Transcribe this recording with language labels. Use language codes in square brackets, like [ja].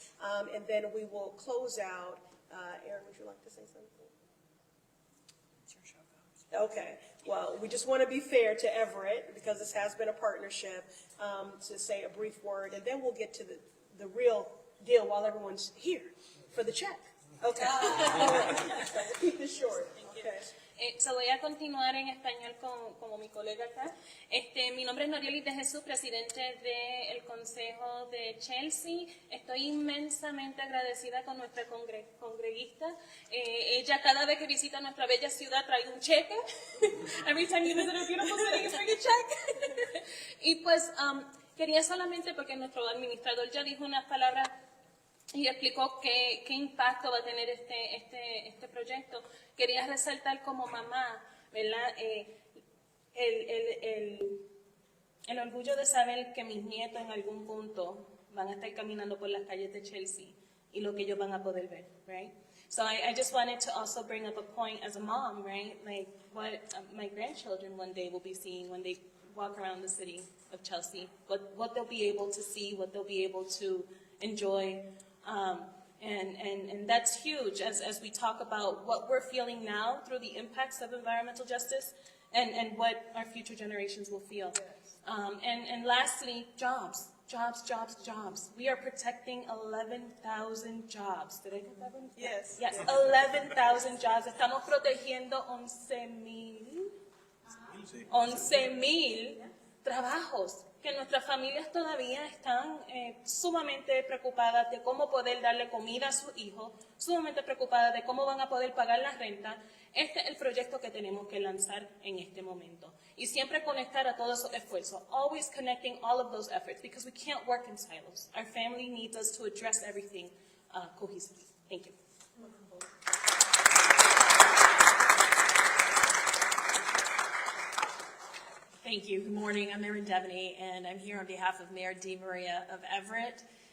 [en] And then we will close out. Aaron, would you like to say something? Okay, well, we just want to be fair to Everett, because this has been a partnership, to say a brief word, and then we'll get to the real deal while everyone's here for the check. Okay. Keep this short. Okay. [es] So voy a continuar en español como mi colega acá. Mi nombre es Norielis de Jesús, presidente del Consejo de Chelsea. Estoy inmensamente agradecida con nuestra congreguista. Ella cada vez que visita nuestra bella ciudad trae un cheque. [en] Every time you visit a beautiful city, you bring a check. [es] Y pues quería solamente, porque nuestro administrador ya dijo unas palabras y explicó qué impacto va a tener este proyecto. Quería resaltar como mamá, ¿verdad? El orgullo de saber que mis nietos en algún punto van a estar caminando por las calles de Chelsea y lo que ellos van a poder ver, right? [en] So I just wanted to also bring up a point as a mom, right? Like what my grandchildren one day will be seeing when they walk around the city of Chelsea, what they'll be able to see, what they'll be able to enjoy. And that's huge as we talk about what we're feeling now through the impacts of environmental justice and what our future generations will feel. And lastly, jobs. We are protecting 11,000 jobs. Did I get that one? Yes. Yes, 11,000 jobs. [es] Estamos protegiendo 11,000 trabajos que nuestras familias todavía están sumamente preocupadas de cómo poder darle comida a sus hijos, sumamente preocupadas de cómo van a poder pagar la renta. Este es el proyecto que tenemos que lanzar en este momento. Y siempre conectar a todos esos esfuerzos. [en] Always connecting all of those efforts because we can't work in silos. Our family needs us to address everything cohesively. Thank you. Thank you. Good morning. I'm Erin Devaney, and I'm here on behalf of Mayor DeMaria of Everett.